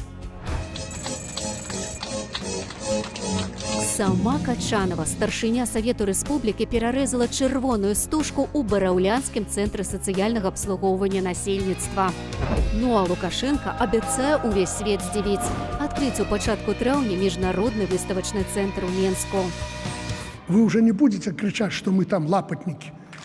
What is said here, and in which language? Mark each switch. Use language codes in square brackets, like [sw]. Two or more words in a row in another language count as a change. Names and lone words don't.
[be] Сама Качанова, старшыня Савету Рэспублікі, перарэзала чырвоную стужку ў Бараўлянскім цэнтры сацыяльнага абслугоўвання насельніцтва. Ну а Лукашенко абяцае ўвесь свет здзівіць. Адкрыць у пачатку траўня міжнародны выставачны цэнтр у Менску. [ru] Вы уже не будете кричать, что мы там лапотники.